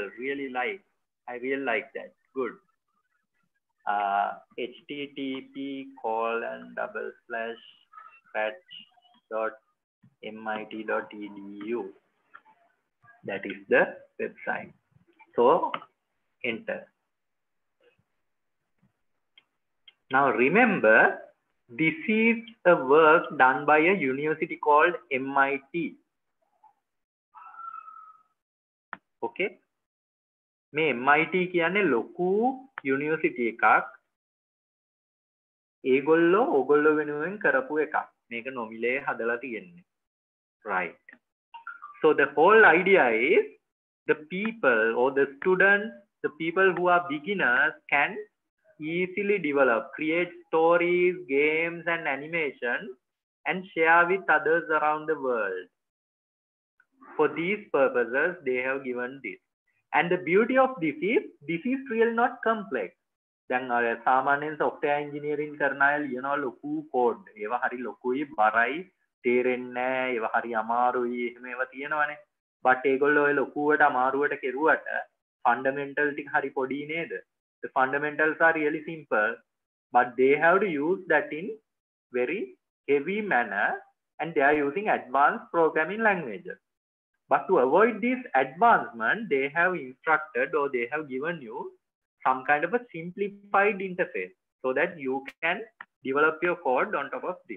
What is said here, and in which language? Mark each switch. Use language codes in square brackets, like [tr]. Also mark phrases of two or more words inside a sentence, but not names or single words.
[en] I really like that. Good. http://scratch.mit.edu. That is the website. So enter. Now remember, this is a work done by a university called MIT. Okay. [si] මේ MIT කියන්නේ ලොකු යුනිවර්සිටි එකක්. ඕගොල්ලෝ වෙනුවෙන් කරපු එකක්. මේක නොමිලේ හදලා තියෙන්නේ. [en] Right. So the whole idea is the people or the students, the people who are beginners can easily develop, create stories, games and animation and share with others around the world. For these purposes, they have given this. And the beauty of this is really not complex. [si] දැන් අර සාමාන්‍යයෙන් [en] software engineering [si] කරන අය ලියනවා ලොකු code. ඒවා හරි ලොකුයි, බරයි, තේරෙන්නේ නැහැ, ඒවා හරි අමාරුයි, එහෙම ඒවා තියෙනවනේ. But ඒගොල්ලෝ ඔය ලොකුවට අමාරුවට කෙරුවට fundamental ටික හරි පොඩි නේද? [en] The fundamentals are really simple, but they have to use that in very heavy manner, and they are using advanced programming languages. But to avoid this advancement, they have instructed or they have given you some kind of a simplified interface so that you can develop your code on top of this.